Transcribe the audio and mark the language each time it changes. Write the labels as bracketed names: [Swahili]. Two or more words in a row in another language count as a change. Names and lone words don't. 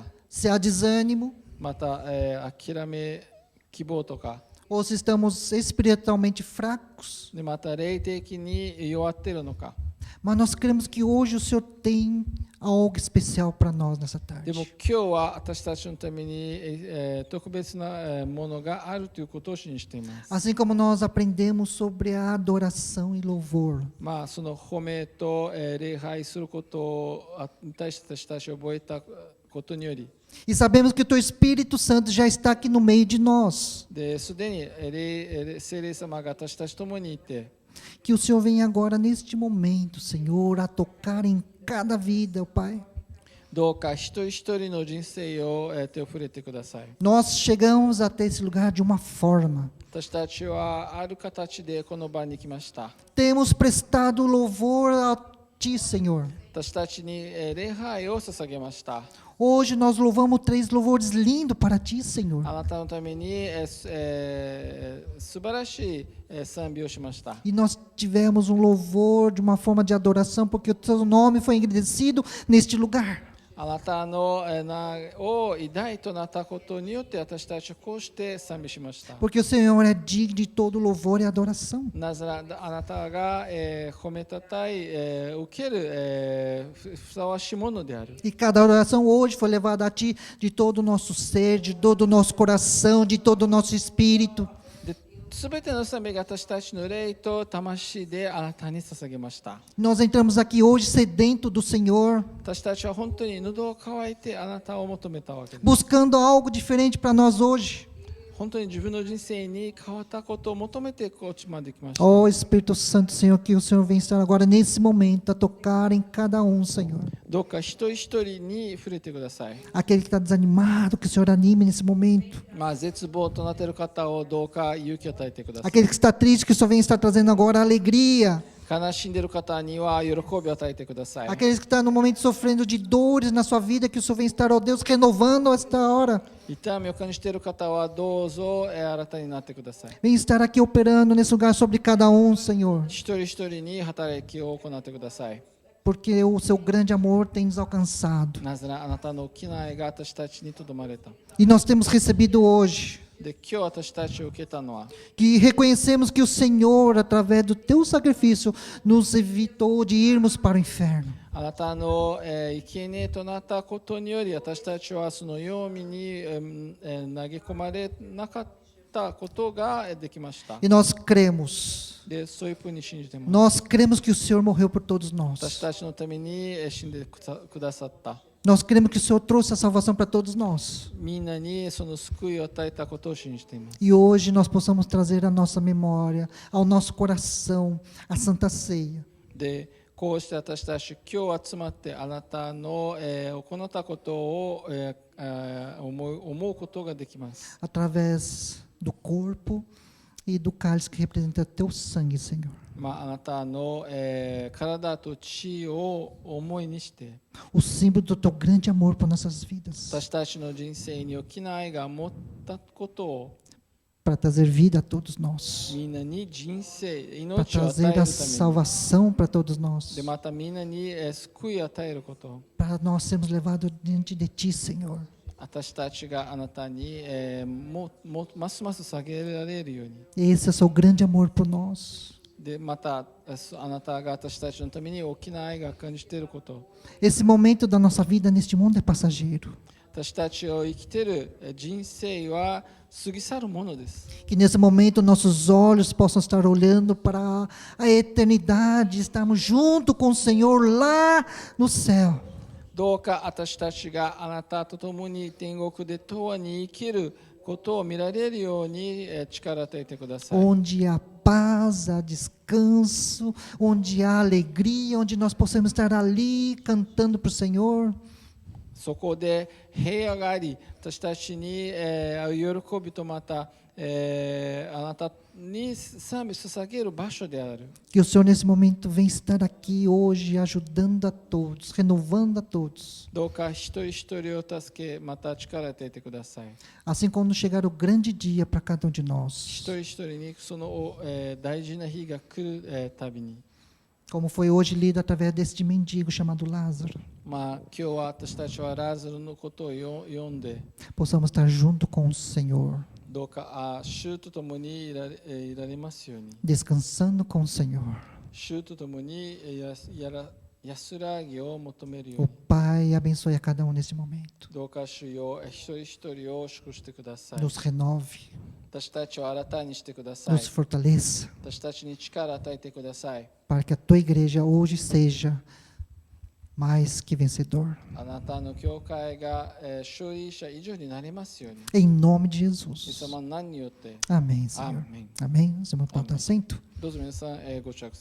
[Portuguese] se há desânimo, [Japanese] また、諦め、希望とか、 [Portuguese] ou se estamos espiritualmente fracos. [Japanese] でまた霊的に弱っているのか。 [Portuguese] Mas nós cremos que hoje o Senhor tem algo especial para nós nessa [Japanese] でも [Portuguese] tarde. [Japanese] 今日は私たちのために、特別なものがあるということを信じています。 [Portuguese] Assim como nós aprendemos sobre a adoração e louvor. [Japanese] まあ、その褒めと、礼拝することに対して私たちが覚えたことにより、 [Portuguese] E sabemos que o Teu Espírito Santo já está aqui no meio de nós. [Japanese] ですでに聖霊様が私たちと共にいて、 [Portuguese] Que o Senhor venha agora neste momento, Senhor, a tocar em cada vida, ó Pai. [Japanese] どうか一人一人の人生を手を触れてください。 [Portuguese] Nós chegamos até esse lugar de uma forma. [Japanese] 私たちはある形でこの場に来ました。 [Portuguese] Temos prestado louvor a Ti, Senhor. [Japanese] 私たちに礼拝を捧げました。 [Portuguese] Hoje nós louvamos 3 louvores lindos para Ti, Senhor. [Japanese] あなたのために、素晴らしい賛美をしました。 [Portuguese] E nós tivemos um louvor de uma forma de adoração, porque o Teu nome foi engrandecido neste lugar. [Japanese] あなたの名を偉大となったことによって私たちはこうして賛美しました。 [Portuguese] Porque o Senhor é digno de todo louvor e adoração. [Japanese] なぜならあなたが、褒めたたい、受ける、ふさわしいものである。 [Portuguese] E cada oração hoje foi levada a Ti de todo o nosso ser, de todo o nosso coração, de todo o nosso espírito. [Japanese] すべての賛美が私たちの霊と魂であなたに捧げました。 [Portuguese] Nós entramos aqui hoje sedento do Senhor, [Japanese] 私たちは本当に喉を渇いてあなたを求めたわけです。 [Portuguese] buscando algo diferente para nós hoje. [Japanese] 本当に自分の人生に変わったことを求めてこっちまで来ました。 [Portuguese] Oh Espírito Santo, Senhor, que o Senhor venha estar agora nesse momento a tocar em cada um, Senhor. [Japanese] どうか一人一人に触れてください。 [Portuguese] Aquele que está desanimado, que o Senhor anime nesse momento. [Japanese] まあ、絶望となっている方をどうか勇気を与えてください。 [Portuguese] Aquele que está triste, que o Senhor venha estar trazendo agora alegria. [Japanese] 悲しんでいる方には喜びを与えてください。 [Portuguese] Aqueles que estão no momento sofrendo de dores na sua vida, que o Senhor venha estar, ó Deus, renovando esta hora. [Japanese] 痛みを感じている方はどうぞ新たになってください。 [Portuguese] Venha estar aqui operando nesse lugar sobre cada um, Senhor. [Japanese] 一人一人に働きを行ってください。 [Portuguese] Porque o seu grande amor tem nos alcançado. [Japanese] なぜならあなたの大きな愛が私たちにとどまれた。 [Portuguese] E nós temos recebido hoje [Japanese] で、今日私たちを受けたのは、 [Portuguese] que reconhecemos que o Senhor, através do teu sacrifício, nos evitou de irmos para o inferno. [Japanese] あなたの生贄となったことにより私たちはその黄泉に投げ込まれなかったことができました。 [Portuguese] E nós cremos. [Japanese] で、そういうふうに信じてます。 [Portuguese] Nós cremos que o Senhor morreu por todos [Japanese] 私 [Portuguese] nós. [Japanese] たちのために死んでくださった。 [Portuguese] Nós cremos que o Senhor trouxe a salvação para todos nós. [Japanese] みんなにその救いを与えたことを信じています。 [Portuguese] E hoje nós possamos trazer à nossa memória, ao nosso coração, a Santa Ceia. [Japanese] で、こうして私たち今日集まってあなたの、行ったことを、思うことができます。 [Portuguese] Através do corpo e do cálice que representa teu sangue, Senhor. [Japanese] あなたの、体と血を思いにして [Portuguese] o símbolo do teu grande amor por nossas vidas, [Japanese] 私たちの人生に大きな愛が持ったことを [Portuguese] para trazer vida a todos nós, [Japanese] みんなに人生 [Portuguese] para [Japanese] 命を与え [Portuguese] trazer [Japanese] る [Portuguese] a [Japanese] ために [Portuguese] salvação para todos nós, [Japanese] でまたみんなに、救いを与えること [Portuguese] para nós sermos levados diante de Ti, Senhor. [Japanese] 私たちがあなたに、ますます下げられるように [Portuguese] Esse é o seu grande amor por nós. [Japanese] でまたあなたが私たちのために大きな愛が感じていること [Portuguese] Esse momento da nossa vida neste mundo é passageiro. [Japanese] 私たちを生きている人生は過ぎ去るものです [Portuguese] Que nesse momento nossos olhos possam estar olhando para a eternidade, estarmos junto com o Senhor lá no céu. [Japanese] どうか私たちがあなたと共に天国で永遠に生きることを見られるように力を与えてください。 [Portuguese] Onde há paz, há descanso, onde há alegria, onde nós possamos estar ali cantando para o Senhor. [Japanese] そこで平和があり、私たちに喜びとまたあなたに賛美捧げる場所である。 [Portuguese] Que o Senhor nesse momento venha estar aqui hoje, ajudando a todos, renovando a todos. [Japanese] どうか一人一人を助け、また力を与えてください。 [Portuguese] Assim quando chegar o grande dia para cada um de [Japanese] 一 [Portuguese] nós. [Japanese] 人一人にその大事な日が来るたびに、 [Portuguese] Como foi hoje lido através deste mendigo chamado Lázaro. [Japanese] まあ今日は私たちはラザロのことを読んで、 [Portuguese] Possamos estar junto com o Senhor, [Japanese] どうか主と共にいられますように、 [Portuguese] descansando com o Senhor. [Japanese] 主と共に安らぎを求めるよう [Portuguese] O [Japanese] に、 [Portuguese] Pai abençoe a cada um neste momento. [Japanese] どうか主よ一人一人を祝福してください。 [Portuguese] Nos renove, [Japanese] 私たちを新たにしてください。 [Portuguese] nos fortaleça, [Japanese] 私たちに力を与えてください。 [Portuguese] para que a tua igreja hoje seja mais que vencedor. [Japanese] あなたの教会が勝利者以上になりますように。 [Portuguese] Em nome de [Japanese] イエ [Portuguese] Jesus. [Japanese] ス様の名によって。 [Portuguese] Amém, Senhor. Amém. Amém. Você pode tomar assento? [Japanese] どうぞ皆さん、ご着席